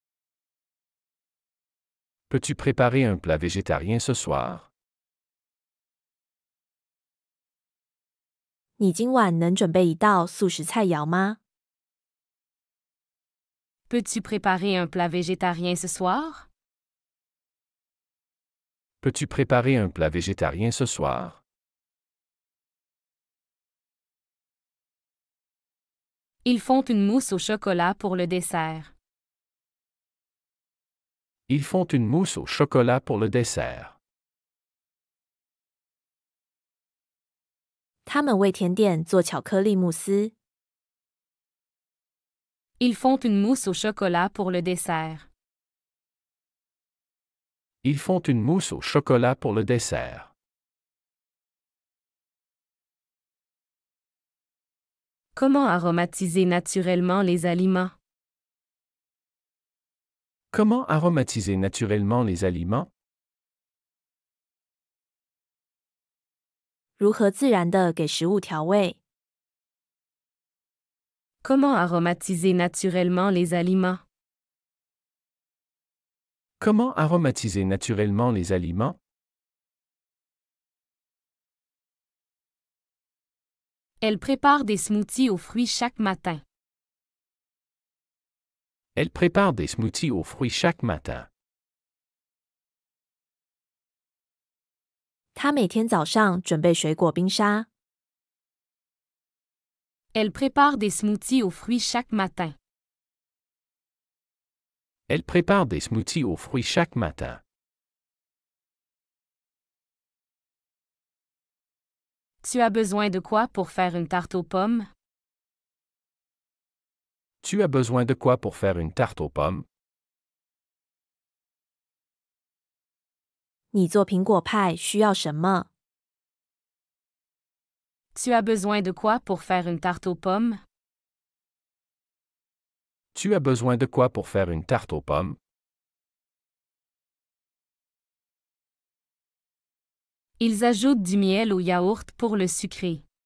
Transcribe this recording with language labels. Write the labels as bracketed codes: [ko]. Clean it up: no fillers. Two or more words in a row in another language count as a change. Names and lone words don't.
[fr] Peux-tu préparer un plat végétarien ce soir? [zh] 你今晚能准备一道素食菜肴吗？ [fr] Peux-tu préparer un plat végétarien ce soir? Peux-tu préparer un plat végétarien ce soir? Ils font une mousse au chocolat pour le dessert. Ils font une mousse au chocolat pour le dessert. [zh] 他们为甜点做巧克力慕斯。 [fr] Ils font une mousse au chocolat pour le dessert. Ils font une mousse au chocolat pour le dessert. Comment aromatiser naturellement les aliments? Comment aromatiser naturellement les aliments? [zh] 如何自然地给食物调味？ [fr] Comment aromatiser naturellement les aliments? Comment aromatiser naturellement les aliments? Elle prépare des smoothies aux fruits chaque matin. Elle prépare des smoothies aux fruits chaque matin. [zh] 他每天早上准备水果冰沙。 [fr] Elle prépare des smoothies aux fruits chaque matin. Elle prépare des smoothies aux fruits chaque matin. Tu as besoin de quoi pour faire une tarte aux pommes? Tu as besoin de quoi pour faire une tarte aux pommes? [zh] 你做苹果派需要什么？ [fr] Tu as besoin de quoi pour faire une tarte aux pommes? Tu as besoin de quoi pour faire une tarte aux pommes? Ils ajoutent du miel au yaourt pour le sucrer.